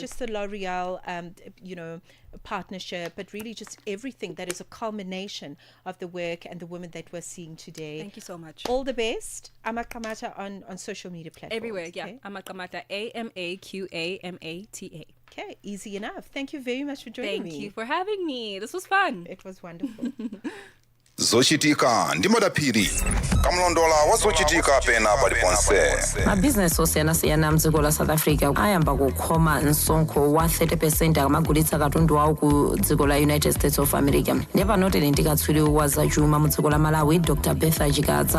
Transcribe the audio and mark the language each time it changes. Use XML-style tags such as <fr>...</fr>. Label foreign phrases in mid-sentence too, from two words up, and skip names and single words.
<en>just the L'Oreal partnership, but really just everything that is a culmination of the work and the women that we're seeing today. Thank you so much. All the best. Amakamata on social media platforms. Everywhere, yeah. Okay? Amakamata, AMAQAMATA. Okay, easy enough. Thank you very much for joining me. Thank you for having me. This was fun. It was wonderful.</en> <ny>zochitika ndi madaphiri kamlondola wa zochitika pena paliponse. mabhizinesi osiyanasiyana mdziko la south africa ayamba kukhoma msonkho wa 30% akamagulitsa katundu awo ku dziko la united states of america. ndipo panotele ndikatswiri wa zachuma mu dziko la malawi dr bertha chikadza.</ny>